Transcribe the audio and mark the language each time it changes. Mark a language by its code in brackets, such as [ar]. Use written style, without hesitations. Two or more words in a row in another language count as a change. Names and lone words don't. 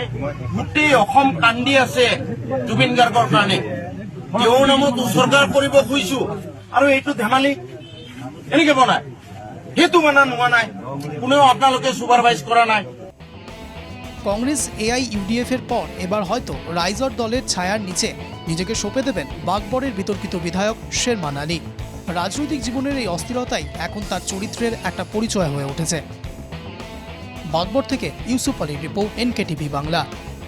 [as] গোটেই অসম কান্দি আছে জুবিন গাৰ্গৰ কাৰণে, তেওঁৰ নামত উৎসৰ্গা কৰিব খুজিছো আৰু এইটো ধেমালি এনেকে বনায় সেইটো মানা নোহোৱা নাই, কোনেও আপোনালোকে সুপাৰভাইজ কৰা নাই। [bn] কংগ্রেস AIUDF এর পর এবার হয়তো রাইজর দলের ছায়ার নিচে নিজেকে সঁপে দেবেন বাগবরের বিতর্কিত বিধায়ক শেরমান আলী। রাজনৈতিক জীবনের এই অস্থিরতাই এখন তার চরিত্রের একটা পরিচয় হয়ে উঠেছে। বাগবর থেকে ইউসুফ আলীর রিপোর্ট, NKTV বাংলা।